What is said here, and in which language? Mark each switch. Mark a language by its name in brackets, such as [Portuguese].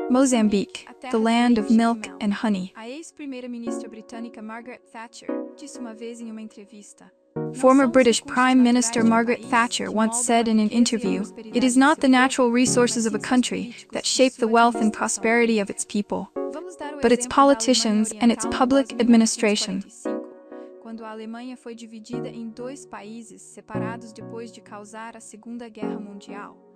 [English] Mozambique, the land of milk and honey. [Portuguese] A ex-primeira-ministra britânica Margaret Thatcher disse uma vez em uma entrevista. [English] Former British Prime Minister Margaret Thatcher once said in an interview, "It is not the natural resources of a country that shape the wealth and prosperity of its people, but its politicians and its public administration." [Portuguese] Quando a Alemanha foi dividida em dois países separados depois de causar a Segunda Guerra Mundial.